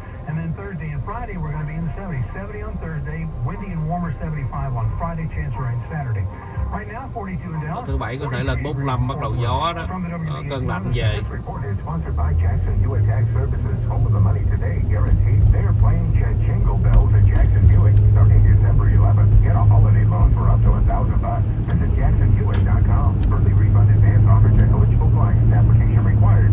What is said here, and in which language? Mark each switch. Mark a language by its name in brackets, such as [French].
[English] And then Thursday and Friday we're going to be in the 70s. 70 on Thursday, windy and warmer 75 on Friday, chance of rain Saturday. Right now 42 in Dallas. [Vietnamese] Thứ bảy có thể lên 45, bắt đầu gió đó. Cơn lạnh về. [English] Sponsored by Jackson U.S. Tax Services, home of the money today guaranteed. They are playing jingle bells at Jackson Buick starting December 11th. Get a holiday loan for up to $1,000. Visit jacksonbuick.com. Early refund advance offers and eligible clients. Application required.